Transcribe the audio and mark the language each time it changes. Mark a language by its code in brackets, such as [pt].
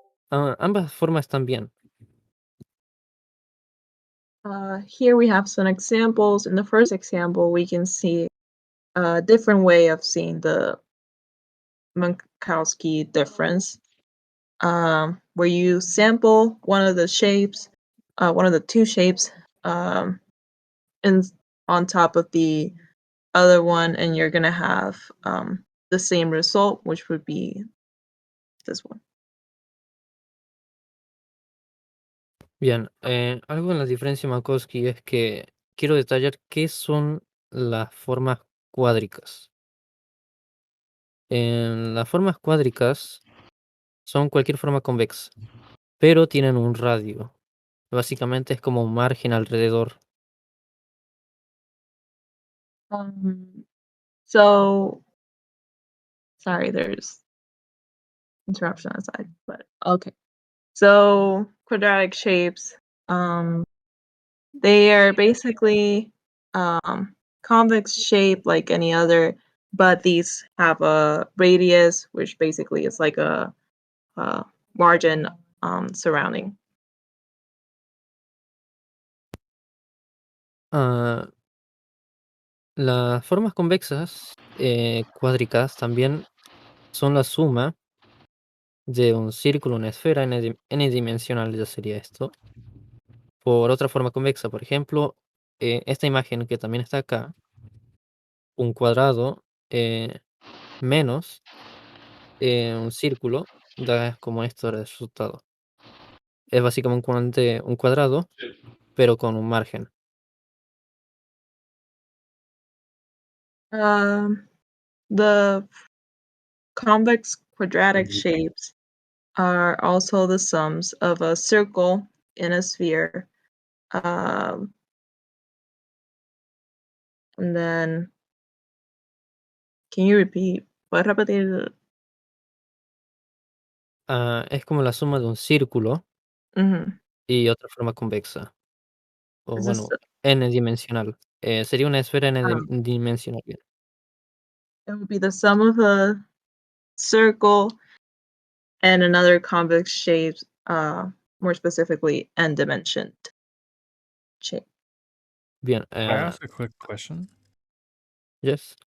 [es] Ambas formas están bien. [en] Here we have some examples. In the first example, we can see a different way of seeing the Minkowski difference, where you sample one of the shapes, one of the two shapes, and on top of the other one, and you're gonna have the same result, which would be this one. [es] Bien, algo en la diferencia de Minkowski es que quiero detallar qué son las formas cuádricas. En las formas cuádricas son cualquier forma convexa, pero tienen un radio. Básicamente es como un margen alrededor. [en] Um, so sorry, there's interruption aside, but okay. So quadratic shapes, um, they are basically convex shape like any other, but these have a radius, which basically is like a margin surrounding. [es] Ah, las formas convexas cuádricas también son la suma de un círculo, una esfera n-dimensional ya sería esto, por otra forma convexa. Por ejemplo, esta imagen que también está acá, un cuadrado menos un círculo, da como esto el resultado. Es básicamente un cuadrado, pero con un margen. [en] The convex quadratic shapes are also the sums of a circle in a sphere. And then, can you repeat? [es] ¿Puedes repetir? Es como la suma de un círculo Mhm. y otra forma convexa. O [en] Is this? [es] bueno, n-dimensional. Sería una esfera n-dimensional. Bien. [en] It would be the sum of a circle and another convex shape, more specifically, n-dimensioned shape. [es] Bien. [en] Can I ask a quick question? Yes.